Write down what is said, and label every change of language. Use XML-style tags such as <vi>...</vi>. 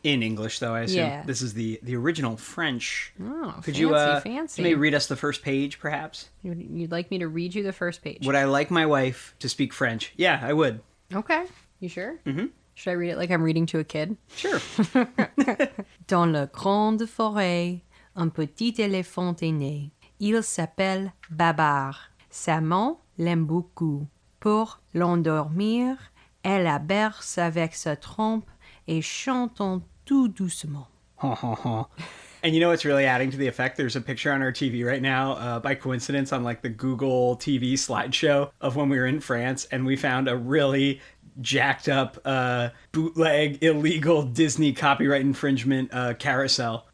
<en>In English, though, I assume. Yeah. This is the original French. Oh, Could fancy. maybe read us the first page, perhaps? You'd like me to read you the first page? Would I like my wife to speak French? Yeah, I would. Okay. You sure? Mm-hmm. Should I read it like I'm reading to a kid? Sure.</en> <fr>Dans la grande forêt, un petit éléphant est né. Il s'appelle Babar. Sa maman l'aime beaucoup. Pour l'endormir, elle la berce avec sa trompe et chantant tout doucement.</fr> <en>And you know what's really adding to the effect? There's a picture on our TV right now, by coincidence, on like the Google TV slideshow of when we were in France, and we found a really jacked up bootleg illegal Disney copyright infringement carousel.</en>